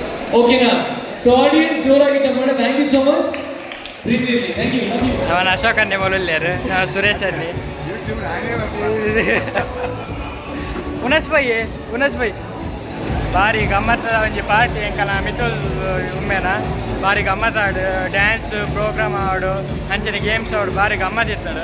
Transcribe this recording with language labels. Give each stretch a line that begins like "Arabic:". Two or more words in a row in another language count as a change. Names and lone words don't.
Kannada: ಓಕೆನಾ?
English: so audience
Kannada: ಜೋರಾಗಿ ಚಪ್ಪಾಳೆ.
English: thank you so much.
Kannada: ಪ್ರೀತಿ ಇರಲಿ.
English: thank you.
Tulu: ಅವನ ಅಶೋಕ್ ಅನ್ನೆ ಮೊದಲೇರು ಸುರೇಶ್ ಅನ್ನಿ ಉನಸ್ ಬೈ ಭಾರಿ ಗಮ್ಮತ್ತ ಒಂಜಿ ಪಾರ್ಟಿ ಎಂಕಲ ಮಿತುಲ್ ಉಮ್ಮೆನ ಭಾರಿ ಗಮ್ಮತ್ ಆಡು
English: dance program
Tulu: ಆಡು ಅಂಚನೆ ಗೇಮ್ಸ್ ಆಡು ಭಾರಿ ಗಮ್ಮತ್ ಇರ್ತಾడు.